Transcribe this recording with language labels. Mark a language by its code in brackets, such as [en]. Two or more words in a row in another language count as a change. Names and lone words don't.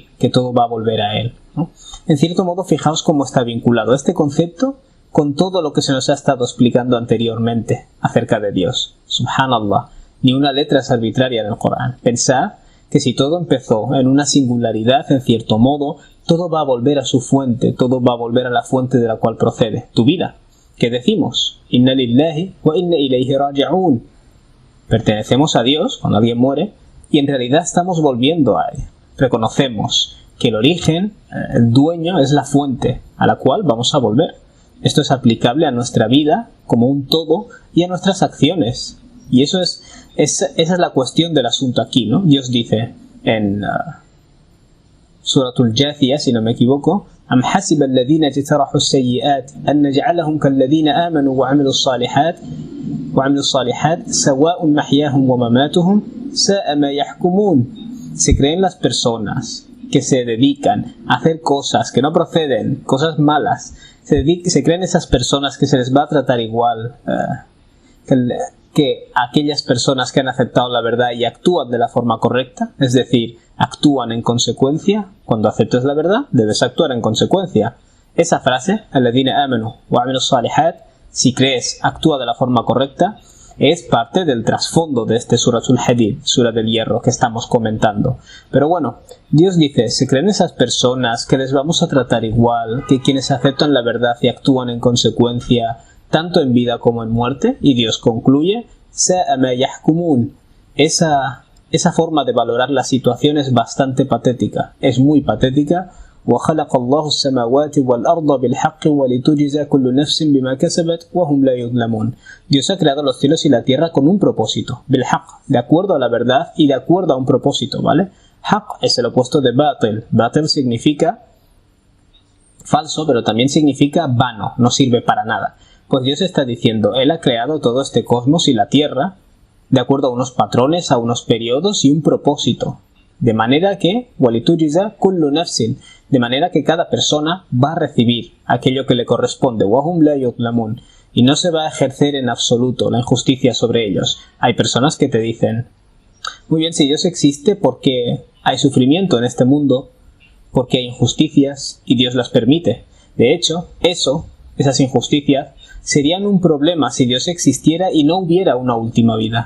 [es] Que todo va a volver a Él, ¿no? En cierto modo, fijaos cómo está vinculado este concepto con todo lo que se nos ha estado explicando anteriormente acerca de Dios. Subhanallah, ni una letra es arbitraria en el Corán. Pensad que si todo empezó en una singularidad, en cierto modo, todo va a volver a su fuente, todo va a volver a la fuente de la cual procede, tu vida. ¿Qué decimos? [ar] إنا لله وإنا إليه راجعون. [es] Pertenecemos a Dios cuando alguien muere y en realidad estamos volviendo a Él. Reconocemos que el origen, el dueño, es la fuente a la cual vamos a volver. Esto es aplicable a nuestra vida como un todo y a nuestras acciones. Y esa es la cuestión del asunto aquí, ¿no? Dios dice en Suratul Jathiyah, si no me equivoco, [ar] أَمْ حَسِبَ الَّذِينَ اجْتَرَحُوا السَّيِّئَاتِ أَنْ نَجْعَلَهُمْ كَالَّذِينَ آمَنُوا وَعَمِلُوا الصَّالِحَاتِ سَوَاءٌ مَحْيَاهُمْ وَمَمَاتُهُمْ سَاءَ مَا يَحْكُمُونَ. [es] Se creen las personas que se dedican a hacer cosas que no proceden, cosas malas, se creen esas personas que se les va a tratar igual que aquellas personas que han aceptado la verdad y actúan de la forma correcta, es decir, actúan en consecuencia. Cuando aceptes la verdad, debes actuar en consecuencia. Esa frase, [ar] الذين آمنوا وعملوا الصالحات, [es] si crees, actúa de la forma correcta, es parte del trasfondo de este Suratul Hadid, Sura del Hierro, que estamos comentando. Pero bueno, Dios dice, ¿se creen esas personas que les vamos a tratar igual que quienes aceptan la verdad y actúan en consecuencia, tanto en vida como en muerte? Y Dios concluye, [ar] ساء ما يحكمون. [es] Esa forma de valorar la situación es bastante patética, es muy patética. [ar] وَخَلَقَ اللَّهُ السَّمَاوَاتِ وَالْأَرْضَ بِالْحَقِّ وَلِتُجْزَى كُلُّ نَفْسٍ بِمَا كَسَبَتْ وَهُمْ لَا يُظْلَمُونَ. [es] Dios ha creado los cielos y la tierra con un propósito, بالحق, de acuerdo a la verdad y de acuerdo a un propósito, ¿vale? Haq es el opuesto de batil. Batil significa falso, pero también significa vano, no sirve para nada. Pues Dios está diciendo, Él ha creado todo este cosmos y la tierra de acuerdo a unos patrones, a unos periodos y un propósito. De manera que, [ar] وَلِتُجْزَى كُلُّ نَفْسٍ, [es] de manera que cada persona va a recibir aquello que le corresponde, [ar] وَهُمْ لَا يُظْلَمُونَ, [es] y no se va a ejercer en absoluto la injusticia sobre ellos. Hay personas que te dicen, muy bien, si Dios existe, ¿por qué hay sufrimiento en este mundo? ¿Por qué hay injusticias? Y Dios las permite. De hecho, esas injusticias, serían un problema si Dios existiera y no hubiera una última vida.